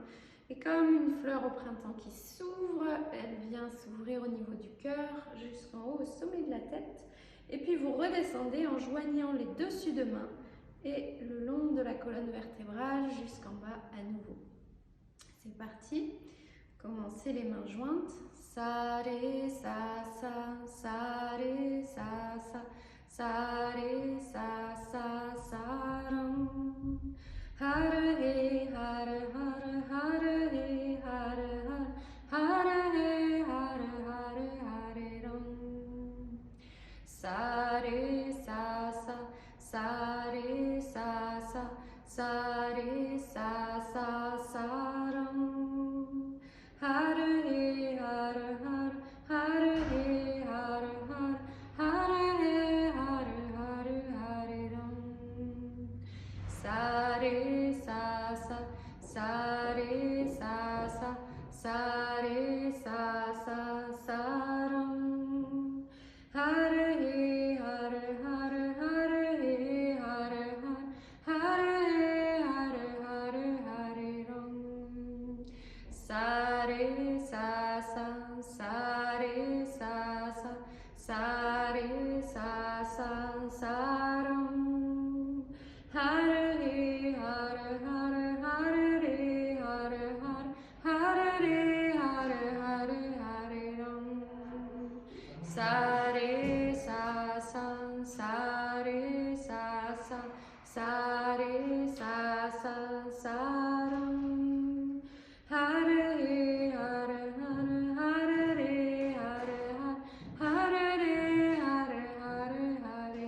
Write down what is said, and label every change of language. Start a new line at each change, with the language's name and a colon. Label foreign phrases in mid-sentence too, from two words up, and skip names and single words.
French: Et comme une fleur au printemps qui s'ouvre, elle vient s'ouvrir au niveau du cœur jusqu'en haut au sommet de la tête. Et puis vous redescendez en joignant les dessus de main et le long de la colonne vertébrale jusqu'en bas à nouveau. C'est parti. Commencez les mains jointes.
Sanskrit: Sa, ré, sa, sa, sa, ré, sa, sa, sa, ré, sa, sa, sa, ram. Hare, he, hare, hare, hare, he, hare, hare, hare, he, hare, hare, hare, ram. Sa, ré, sa, sa, sa, ré, sa, sa, sa, ré, sa, sa, sa, ram. Hare, he, hare, hare, hare, he, hare, hare, hare, he, hare, hare, hare, ram. Sa, ré, sa, sa, sa, ré, sa, sa, sa, ré, sa, sa, sa, ram. Hare, he, hare, hare, hare, he, hare, hare, hare, he, hare, hare, hare, ram. Sa, ré, sa, sa, sa, ré, sa, sa, sa, ré, sa, sa, sa, ram. Hare, he, hare, hare, hare, re, hare, hare, hare, re, hare, hare, hare, ram. Sa, ré, sa, sa, sa, ré, sa, sa, sa, ré, sa, sa, sa, ram. Hare, he, hare, hare, hare, re, hare, hare, hare, re, hare, hare,